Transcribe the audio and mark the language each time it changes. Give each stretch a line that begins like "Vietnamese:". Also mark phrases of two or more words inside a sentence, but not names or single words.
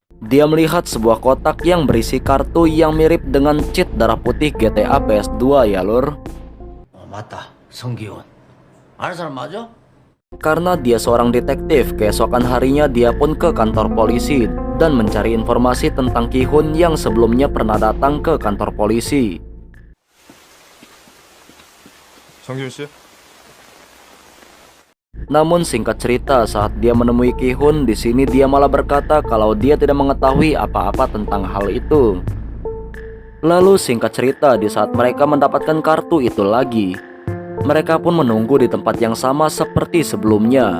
Indonesian: dia melihat sebuah kotak yang berisi kartu yang mirip dengan cheat darah putih GTA PS2 ya lur.
Korean: 맞다. 성기훈. 아는 사람 맞아?
Indonesian: Karena dia seorang detektif, keesokan harinya dia pun ke kantor polisi dan mencari informasi tentang Ki-hun yang sebelumnya pernah datang ke kantor polisi.
Korean: 정기훈 씨?
Indonesian: Namun singkat cerita, saat dia menemui Ki-hun, di sini dia malah berkata kalau dia tidak mengetahui apa-apa tentang hal itu. Lalu singkat cerita, di saat mereka mendapatkan kartu itu lagi, mereka pun menunggu di tempat yang sama seperti sebelumnya.